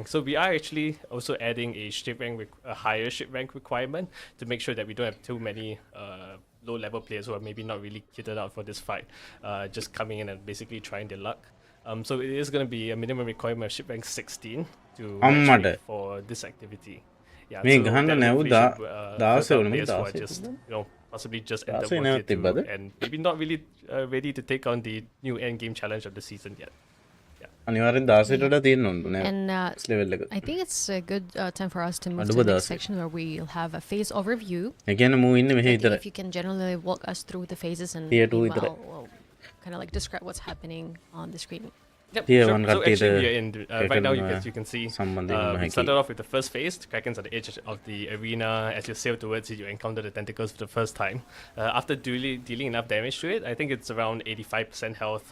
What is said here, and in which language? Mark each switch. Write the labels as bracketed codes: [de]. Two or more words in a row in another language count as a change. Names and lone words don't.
[en] So we are actually also adding a a higher ship rank requirement to make sure that we don't have too many low-level players who are maybe not really kitted out for this fight, just coming in and basically trying their luck. So it is going to be a minimum requirement of ship rank 16 to match [si] අම්මට. [en] rate for this activity. Yeah, [si] මේ [en] so [si] ගහන්න [en] that [si] නැව් [en] hopefully [si] දා- [en] should, [si] දාසය [en] filter out [si] වුණා. [en] players who are [si] දාසය [en] just, [si] තිබ්බද? [en] you know, possibly just [si] දාසය [en] enter [si] නැව් [en] World Tier 2 [si] තිබ්බද? [en] and maybe not really ready to take on the new endgame challenge of the season yet. [si] අනිවාර්යෙන් 16ට වඩා තියෙන්න ඕන නෑ. [en] and [si] level එක. [en] I think it's a good time for us to move to [si] අඩුව [en] the next [si] 16. [en] section where we'll have a phase overview. [si] ඒ කියන්නේ මූ ඉන්නේ මෙහෙ [en] I think [si] විතරයි. [en] if you can generally walk us through the phases and [si] Tier 2 [en] meanwhile [si] විතරයි. [en] we'll kind of like describe what's happening on the screen. Yep, Tier sure. 1 So actually [si] කට්ටියට [en] we are in, right now you can see [si] සම්බන්ධ [en] we started off with the first phase. Kraken's at the edge of the arena. As you sail towards it, you encounter the tentacles for the first time. After dealing enough damage to it, I think it's around 85% health.